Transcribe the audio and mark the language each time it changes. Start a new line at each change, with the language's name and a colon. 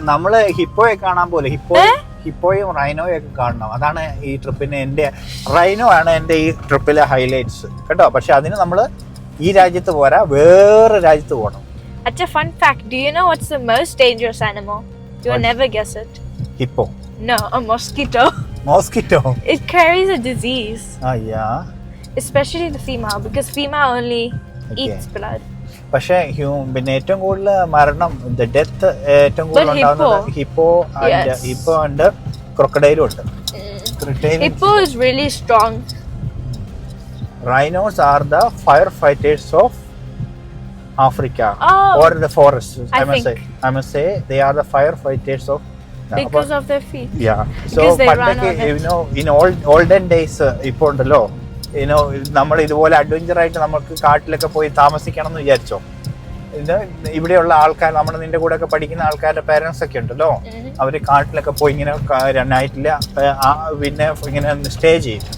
Malayalam: നമ്മള് ഹിപ്പോയെ കാണാൻ പോലെ, ഹിപ്പോയും റൈനോയും ഒക്കെ കാണണം. അതാണ് ഈ ട്രിപ്പിന് എന്റെ റൈനോ ആണ് എന്റെ ഈ ട്രിപ്പിലെ ഹൈലൈറ്റ്സ് കേട്ടോ. പക്ഷെ അതിന് നമ്മള് ഈ രാജ്യത്ത് പോരാ, വേറെ രാജ്യത്ത് പോകണം.
English: That's a fun fact. Do you know what's the most dangerous animal? You'll What? never guess it.
Malayalam: Hippo.
English: No, a mosquito. Mosquito. It carries a disease, especially the female, because female only eats blood. പക്ഷെ പിന്നെ ഏറ്റവും കൂടുതൽ മരണം, death ഏറ്റവും കൂടുതൽ ഉണ്ടാകുന്നത് ഹിപ്പോ ഉണ്ട്, ക്രൊക്കഡൈലും ഉണ്ട്. Hippo is really strong. Rhinos are the firefighters of Africa or the forest. I must say they are the firefighters of because of their feet. Yeah. So Because they run on it. in olden days
Malayalam: ഇപ്പോൾ ഉണ്ടല്ലോ, നമ്മൾ ഇതുപോലെ adventure ആയിട്ട് നമുക്ക് കാട്ടിലൊക്കെ പോയി താമസിക്കണം എന്ന് വിചാരിച്ചോ. ഇവിടെയുള്ള ആൾക്കാർ, നമ്മുടെ നിന്റെ കൂടെ ഒക്കെ പഠിക്കുന്ന ആൾക്കാരുടെ പേരൻസ് ഒക്കെ ഉണ്ടല്ലോ, അവര് കാട്ടിലൊക്കെ പോയി ഇങ്ങനെ നൈറ്റില് പിന്നെ ഇങ്ങനെ സ്റ്റേ ചെയ്യും.